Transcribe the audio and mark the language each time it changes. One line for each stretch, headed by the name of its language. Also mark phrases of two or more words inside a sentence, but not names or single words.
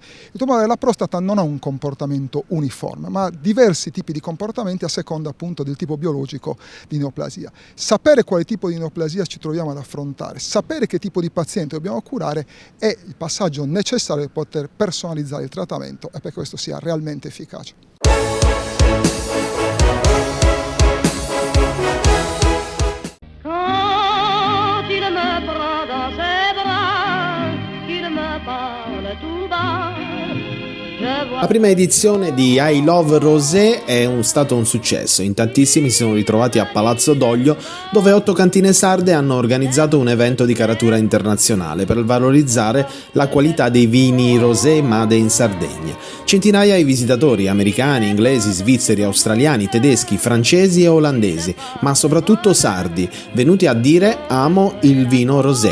Italian: Il tumore della prostata non ha un comportamento uniforme, ma diversi tipi di comportamenti a seconda appunto del tipo biologico di neoplasia. Sapere quale tipo di neoplasia ci troviamo ad affrontare, sapere che tipo di paziente dobbiamo curare è il passaggio necessario per poter personalizzare il trattamento e perché questo sia realmente efficace.
French: Quand il me prend dans ses bras, qu'il me parle tout bas,
Italian: La prima edizione di I Love Rosé è stato un successo. In tantissimi si sono ritrovati a Palazzo Doglio, dove 8 cantine sarde hanno organizzato un evento di caratura internazionale per valorizzare la qualità dei vini rosé
English: made in
Italian: Sardegna. Centinaia i visitatori americani, inglesi, svizzeri, australiani, tedeschi, francesi e olandesi, ma soprattutto sardi, venuti a dire amo il vino rosé.